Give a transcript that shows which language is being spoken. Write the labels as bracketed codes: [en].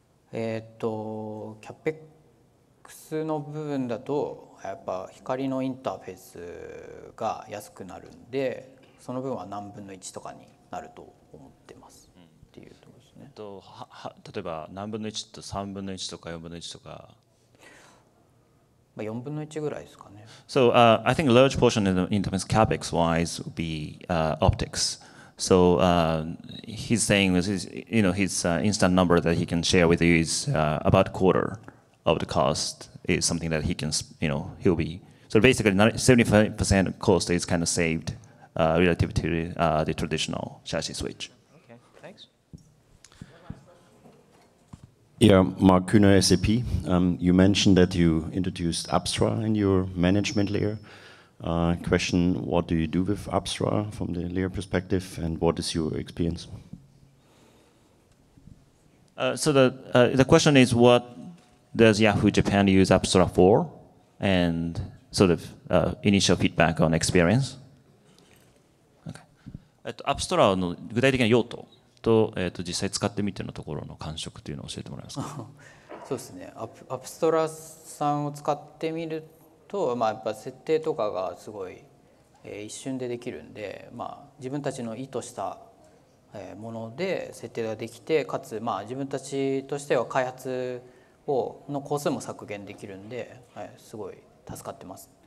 [ja] キャペックスの部分だとやっぱ光のインターフェースが安くなるんで、その分は何分の1とかになると思ってますっていうところですね。例えば何分の1と3分の1とか4分の1とか。 4分の1ぐらいですかね。 [en] So I think a large portion in terms of capex wise would be optics. So he's saying his instant number that he can share with you is about a quarter of the cost is something that he can he'll be so basically 75% cost is kind of saved relative to the traditional chassis switch. Okay, thanks. Yeah, Mark Kühner, SAP. You mentioned that you introduced Apstra in your management layer. Question, what do you do with Apstra from the layer perspective, and what is your experience? So the question is, what does Yahoo Japan use Apstra for, and sort of initial feedback on experience? [ja] Apstra の具体的な用途と、実際使ってみてのところの感触というのを教えてもらえますか？そうですね。アプストラさんを使ってみると、やっぱ設定とかがすごい、一瞬でできるんで、自分たちの意図したもので設定ができて、かつ自分たちとしては開発の工数も削減できるんで、すごい助かってます。